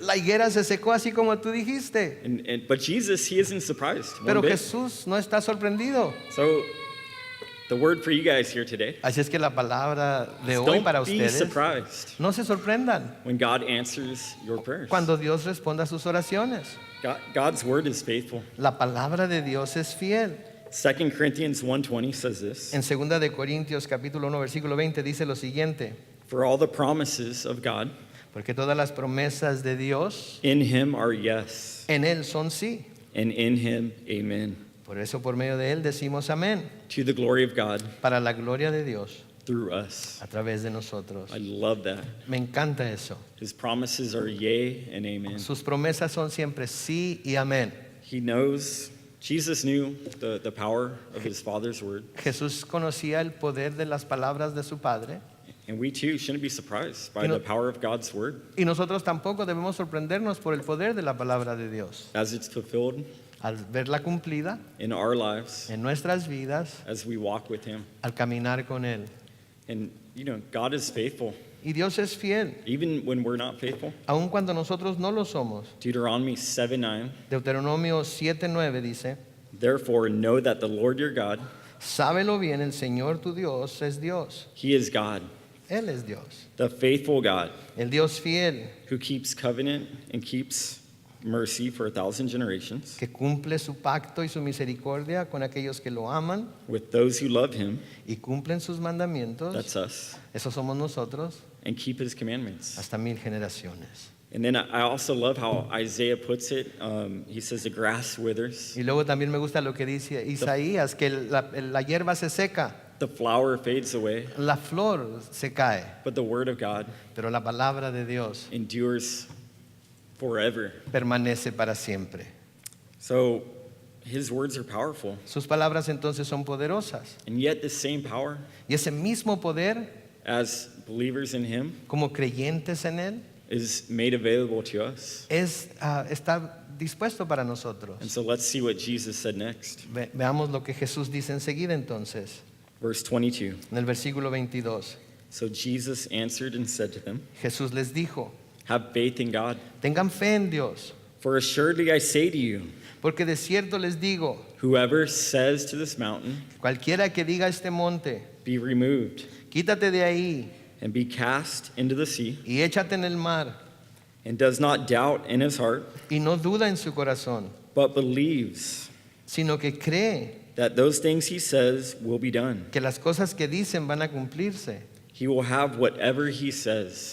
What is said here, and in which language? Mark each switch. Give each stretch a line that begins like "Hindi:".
Spanish: La higuera se secó así como tú dijiste.
English: But Jesus, he isn't surprised one
Spanish: Pero
English: bit.
Spanish: Jesús no está sorprendido.
English: So the word for you guys here today,
Spanish: Así es que la palabra de hoy para
English: don't be
Spanish: ustedes,
English: surprised
Spanish: no se sorprendan
English: when God answers your prayers.
Spanish: cuando Dios responda a sus oraciones.
English: God's word is faithful.
Spanish: La palabra de Dios es fiel.
English: 2 Corinthians 1:20 says this,
Spanish: En 2 de Corintios capítulo 1 versículo 20 dice lo siguiente:
English: for all the promises of God
Spanish: porque todas las promesas de Dios
English: in him are yes,
Spanish: en él son sí.
English: and in him amen,
Spanish: Por eso por medio de él decimos amén,
English: to the glory of God
Spanish: para la gloria de Dios
English: through us.
Spanish: a través de nosotros.
English: I love that.
Spanish: Me encanta eso.
English: His promises are yea and amen.
Spanish: Sus promesas son siempre sí y amén.
English: He knows, Jesus knew the power of his Father's word,
Spanish: Jesús conocía el poder de las palabras de su Padre
English: and we too shouldn't be surprised by You know- the power of God's word
Spanish: y nosotros tampoco debemos sorprendernos por el poder de la palabra de Dios.
English: as it's fulfilled
Spanish: Al verla cumplida
English: in our lives
Spanish: en nuestras vidas,
English: as we walk with him.
Spanish: al caminar con Él.
English: And God is faithful
Spanish: Y Dios es fiel,
English: even when we're not faithful.
Spanish: aun cuando nosotros no lo somos.
English: Deuteronomy 7:9,
Spanish: Deuteronomio 7:9 dice,
English: therefore know that the Lord your God,
Spanish: sábelo bien, el Señor tu Dios es Dios.
English: he is God,
Spanish: Él es Dios.
English: the faithful God,
Spanish: El Dios fiel,
English: who keeps covenant and keeps mercy for 1,000 generations
Spanish: que cumple su pacto y su misericordia con aquellos que lo aman
English: with those who love him,
Spanish: y cumplen sus mandamientos.
English: that's us,
Spanish: Esos somos nosotros
English: and keep his commandments.
Spanish: hasta 1000 generaciones.
English: And then I also love how Isaiah puts it. He says the grass withers,
Spanish: Y luego también me gusta lo que dice Isaías, que la hierba se seca,
English: the flower fades away,
Spanish: la flor se cae,
English: but the word of God
Spanish: pero la palabra de Dios
English: endures forever.
Spanish: permanece para siempre.
English: So his words are powerful,
Spanish: Sus palabras entonces son poderosas.
English: and yet the same power
Spanish: Y ese mismo poder,
English: as believers in him
Spanish: como creyentes en Él,
English: is made available to us.
Spanish: está dispuesto para nosotros.
English: And so let's see what Jesus said next.
Spanish: Veamos lo que Jesús dice enseguida entonces,
English: Verse 22.
Spanish: en el versículo 22.
English: So Jesus answered and said to them,
Spanish: Jesús les dijo,
English: have faith in God.
Spanish: tengan fe en Dios,
English: For assuredly I say to you,
Spanish: porque de cierto les digo,
English: whoever says to this mountain,
Spanish: cualquiera que diga a este monte,
English: be removed,
Spanish: quítate de ahí
English: and be cast into the sea,
Spanish: y échate en el mar,
English: and does not doubt in his heart,
Spanish: y no duda en su corazón,
English: but believes
Spanish: sino que cree
English: that those things he says will be done,
Spanish: que las cosas que dicen van a cumplirse,
English: he will have whatever he says.